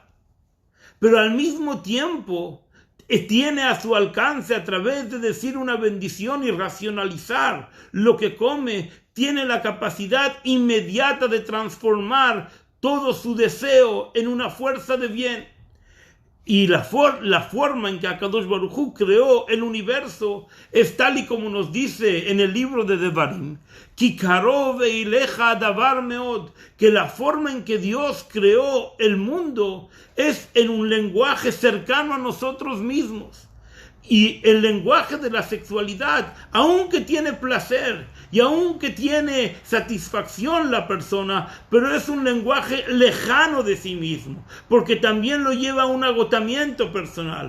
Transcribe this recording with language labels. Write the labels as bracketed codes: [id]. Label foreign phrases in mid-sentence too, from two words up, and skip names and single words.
[es] Pero al mismo tiempo tiene a su alcance, a través de decir una bendición y racionalizar lo que come, tiene la capacidad inmediata de transformar todo su deseo en una fuerza de bien. Y la forma en que Akadosh Baruj Hu creó el universo es tal y como nos dice en el libro de Devarim, [he] כי קרוב אליך הדבר מאד, [es] que la forma en que Dios creó el mundo es en un lenguaje cercano a nosotros mismos. Y el lenguaje de la sexualidad, aunque tiene placer y aunque tiene satisfacción la persona, pero es un lenguaje lejano de sí mismo, porque también lo lleva a un agotamiento personal.